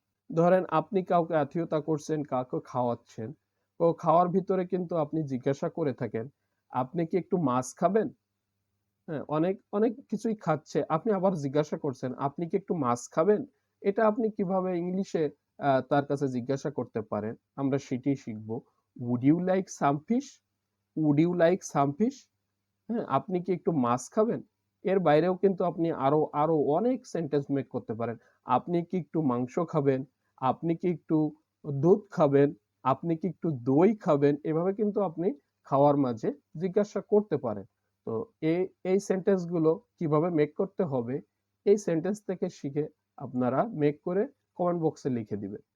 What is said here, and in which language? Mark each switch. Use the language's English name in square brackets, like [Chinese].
[Bangla] ধরেন আপনি কাউকে আত্মীয়তা করছেন, কাউকে খাওয়াচ্ছেন। তো খাওয়ার ভিতরে কিন্তু আপনি জিজ্ঞাসা করে থাকেন, আপনি কি একটু মাছ খাবেন? হ্যাঁ, অনেক অনেক কিছুই খাচ্ছে। আপনি আবার জিজ্ঞাসা করছেন, আপনি কি একটু মাছ খাবেন? এটা আপনি কিভাবে ইংলিশে তার কাছে জিজ্ঞাসা করতে পারেন? আমরা সেটিই শিখব। [English] Would you like some fish? Would you like some fish? [Bangla] হ্যাঁ, আপনি কি একটু মাছ খাবেন? এর বাইরেও কিন্তু আপনি আরো আরো অনেক সেন্টেন্স মেক করতে পারেন। আপনি কি একটু মাংস খাবেন? আপনি কি একটু দুধ খাবেন? আপনি কি একটু দই খাবেন? এভাবে কিন্তু আপনি খাওয়ার মাঝে জিজ্ঞাসা করতে পারেন। তো এই এই সেন্টেন্স গুলো কিভাবে মেক করতে হবে, এই সেন্টেন্স থেকে শিখে আপনারা মেক করে কমেন্ট বক্সে লিখে দিবেন।